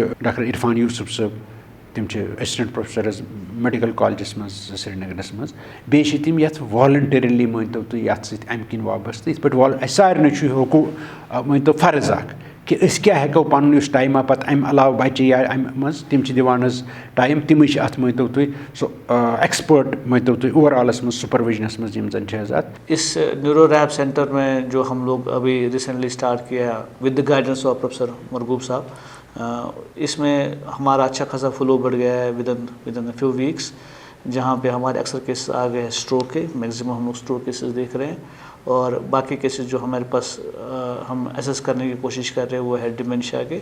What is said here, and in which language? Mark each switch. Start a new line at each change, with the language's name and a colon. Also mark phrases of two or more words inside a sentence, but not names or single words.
Kashmiri: ڈاکٹر عرفان یوٗسف صٲب تِم چھِ
English: assistant professor
Kashmiri: حظ میڈیکل کالجس منٛز سرینگرس منٛز بیٚیہِ چھِ تِم یَتھ والنٹرلی مٲنۍتو تُہۍ یَتھ سۭتۍ اَمہِ کِنۍ وابستہٕ یِتھ پٲٹھۍ اَسہِ سارنٕے چھُ مٲنۍتو فرض اکھ کہِ أسۍ کیٛاہ ہٮ۪کو پَنُن یُس ٹایما پَتہٕ اَمہِ علاوٕ بَچہِ یا اَمہِ منٛز تِم چھِ دِوان حظ ٹایم تِمٕے چھِ اَتھ مٲنۍتو تُہۍ سُہ ایکسپٲرٹ مٲنۍتو تُہۍ اوور آلَس منٛز سُپروِجنَس منٛز یِم زَن چھِ حظ اَتھ.
Urdu: اس
English: neuro rehab centre
Urdu: میں جو ہم لوگ ابھی
English: recently start
Urdu: کیا ہے
English: with the guidance of professor
Urdu: مرغوب صاحب، اس میں ہمارا اچھا خاصا فلو بڑھ گیا ہے
English: within a few weeks,
Urdu: جہاں پہ ہمارے اکثر کیسز آ گئے ہیں اسٹروک کے، میکسیمم ہم لوگ
English: stroke cases
Urdu: دیکھ رہے ہیں، اور باقی کیسز جو ہمارے پاس ہم ایسیس کرنے کی کوشش کر رہے ہیں وہ ہے ڈیمنشیا کے.